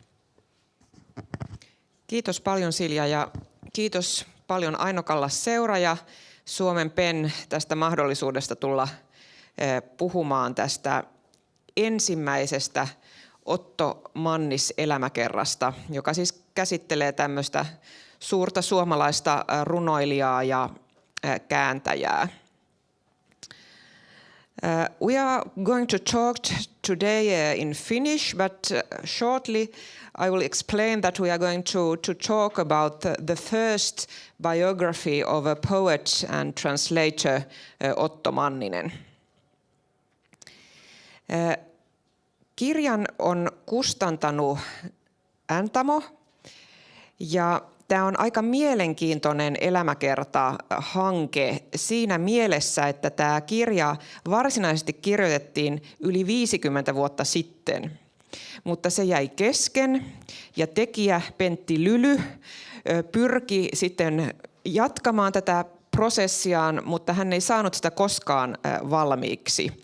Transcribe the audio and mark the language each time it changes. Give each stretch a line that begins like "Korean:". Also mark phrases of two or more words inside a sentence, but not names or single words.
Finnish: Kiitos paljon Silja ja kiitos paljon Aino Kallas seura ja Suomen PEN tästä mahdollisuudesta tulla puhumaan tästä ensimmäisestä Otto Mannis-elämäkerrasta, joka siis käsittelee tämmöistä suurta suomalaista runoilijaa ja kääntäjää.
English: We are going to talk today in Finnish, but shortly I will explain that we are going to talk about the first biography of a poet and translator, Otto Manninen.
Finnish: Kirjan on kustantanut Ntamo, ja tämä on aika mielenkiintoinen elämäkerta-hanke siinä mielessä, että tämä kirja varsinaisesti kirjoitettiin yli 50 vuotta sitten, mutta se jäi kesken ja tekijä Pentti Lyly pyrki sitten jatkamaan tätä prosessiaan, mutta hän ei saanut sitä koskaan valmiiksi.